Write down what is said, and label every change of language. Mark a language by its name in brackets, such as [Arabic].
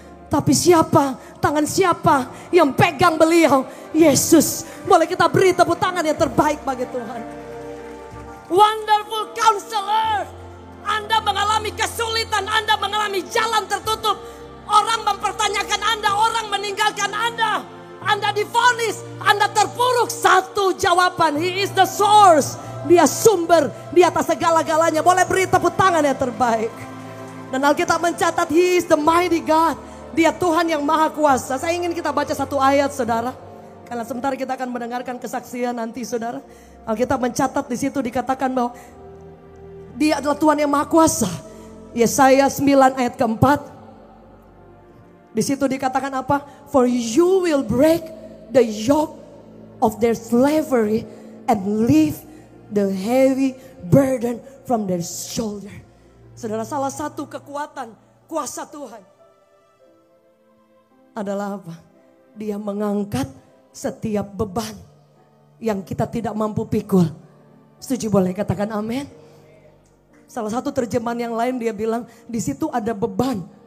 [Indonesian] Tapi siapa, tangan siapa yang pegang beliau? Yesus. Boleh kita beri tepuk tangan yang terbaik bagi Tuhan. Wonderful Counselor. Anda mengalami kesulitan, Anda mengalami jalan tertutup. Orang mempertanyakan Anda, orang meninggalkan Anda. Anda divonis, Anda terpuruk. Satu jawaban, [English] He is the source. [Indonesian] Dia sumber di atas segala-galanya. Boleh beri tepuk tangan yang terbaik. Dan Alkitab mencatat [English] He is the mighty God. [Indonesian] Dia Tuhan yang maha kuasa. Saya ingin kita baca satu ayat saudara. Karena sebentar kita akan mendengarkan kesaksian nanti saudara. Alkitab mencatat di situ dikatakan bahwa Dia adalah Tuhan yang maha kuasa. Yesaya 9 ayat keempat. Di situ dikatakan apa? [English] For you will break the yoke of their slavery and lift the heavy burden from their shoulder. [Indonesian] Saudara, salah satu kekuatan kuasa Tuhan adalah apa? Dia mengangkat setiap beban yang kita tidak mampu pikul. Setuju, boleh katakan amin. Salah satu terjemahan yang lain dia bilang di situ ada beban.